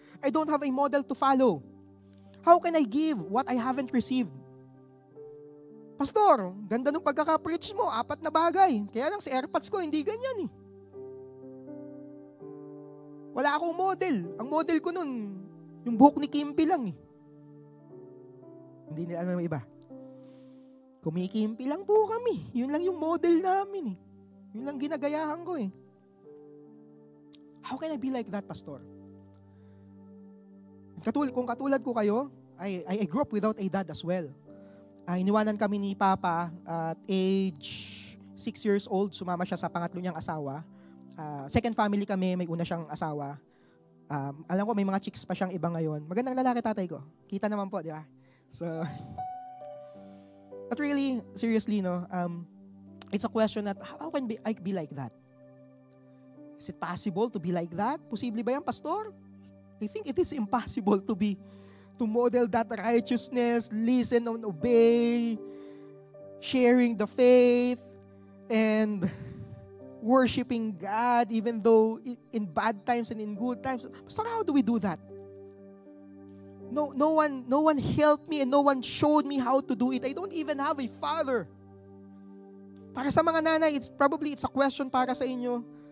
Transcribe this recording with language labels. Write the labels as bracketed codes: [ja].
[en] I don't have a model to follow. How can I give what I haven't received? [tl] Pastor, ganda ng pagkaka-preach mo, 4 na bagay. Kaya lang si AirPods ko, hindi ganyan eh. Wala akong model. Ang model ko nun, yung buhok ni Kimpi lang eh. Hindi nila alam iba. Kumikimpi lang po kami. Yun lang yung model namin eh. Yun lang ginagayahan ko eh. [en] How can I be like that, Pastor? [tl] Kung katulad ko kayo, [en] I grew up without a dad as well. [tl] Iniwanan kami ni Papa at age 6 years old. Sumama siya sa pangatlo niyang asawa. Second family kami, may una siyang asawa. Alam ko may mga chicks pa siyang iba ngayon. Magandang lalaki tatay ko. Kita naman po, di ba? [en] So, but really, seriously, no, it's a question that, how can I be like that? Is it possible to be like that? [tl] Posible ba yan, Pastor? [en] I think it is impossible to model that righteousness, listen and obey, sharing the faith, and worshiping God even though in bad times and in good times. Pastor, how do we do that? No one helped me and no one showed me how to do it. I don't even have a father. [tl] Para sa mga nanay, [en] it's a question [tl] para sa inyo.